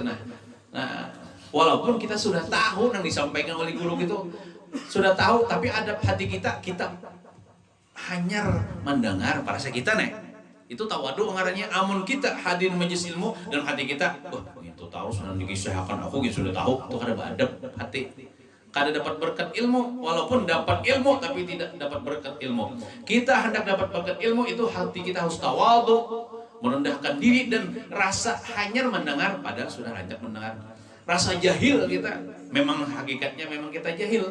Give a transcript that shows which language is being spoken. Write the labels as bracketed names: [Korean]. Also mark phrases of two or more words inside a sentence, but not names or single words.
[Indonesian] Nah walaupun kita sudah tahu yang disampaikan oleh guru gitu, sudah tahu, tapi ada hati kita hanya mendengar parasa kita nih. [Banjar] Itu tawadu ngarannya. Amun kita hadir majelis ilmu dan hati kita, itu tahu sudah dikisahkan aku gitu sudah tahu, itu kada beradab hati. [Indonesian] Kada dapat berkat ilmu, walaupun dapat ilmu tapi tidak dapat berkat ilmu. Kita hendak dapat berkat ilmu itu hati kita harus tawadhu, merendahkan diri dan rasa hanya mendengar padahal sudah lanjut mendengar. Rasa jahil kita, memang hakikatnya memang kita jahil.